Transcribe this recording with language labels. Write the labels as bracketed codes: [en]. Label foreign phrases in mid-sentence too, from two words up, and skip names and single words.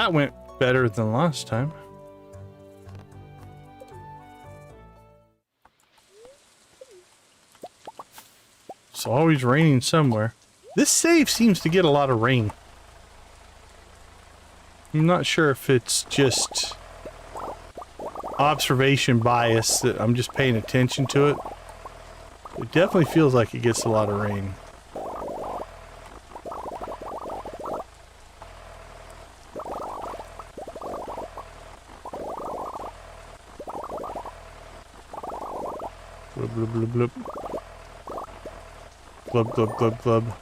[en] That went better than last time. It's always raining somewhere. This save seems to get a lot of rain. I'm not sure if it's just observation bias that I'm just paying attention to it. It definitely feels like it gets a lot of rain. Blub, blub, blub, blub. Glub, glub, glub, glub.